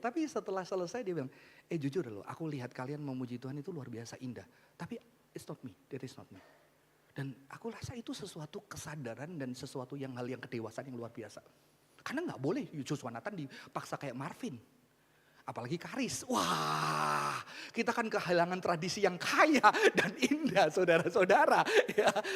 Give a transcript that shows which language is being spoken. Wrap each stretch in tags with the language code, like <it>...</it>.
<id>Tapi setelah selesai dia bilang, jujur loh, aku lihat kalian memuji Tuhan itu luar biasa indah. Tapi</id> <en>it's not me, that is not me.</en> <id>Dan aku rasa itu sesuatu kesadaran dan sesuatu hal yang kedewasaan yang luar biasa. Karena nggak boleh Joshua Nathan dipaksa kayak Marvin. Apalagi Karis. Wah, kita kan kehilangan tradisi yang kaya dan indah saudara-saudara. Ya.</id>